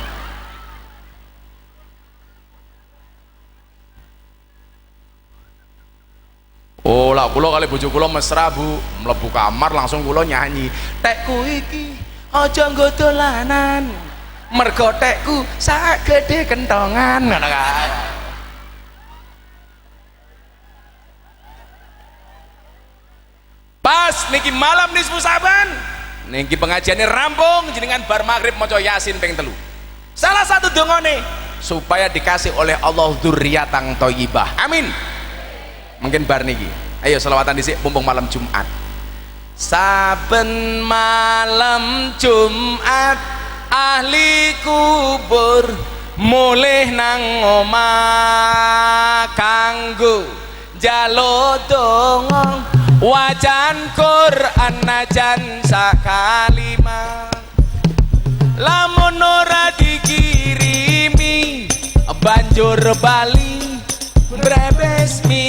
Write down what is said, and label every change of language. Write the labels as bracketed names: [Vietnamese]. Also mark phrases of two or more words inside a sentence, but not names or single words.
[Javanese] Oh lah kula kali bojo kula mesra Bu, mlebu kamar langsung kula nyanyi. Tekku iki aja nggo dolanan. Mergo tekku sak gedhe kentongan. Ngono kae. Pas niki malam nisfu Saban. Niki pengajiannya rampung jenengan bar maghrib maca Yasin ping 3. Salah satu dongane supaya [Indonesian] dikasih oleh [Javanese] Allah [Arabic] dzurriatan thayyibah. [Javanese] Amin. Mungkin bar niki. Ayo selawatan dhisik mumpung malam Jumat. Saben malam Jumat ahli kubur mulih nang omah kanggo njaluk donga wajan Quran najan sakalimat lamun ora dikirimi banjur bali brebes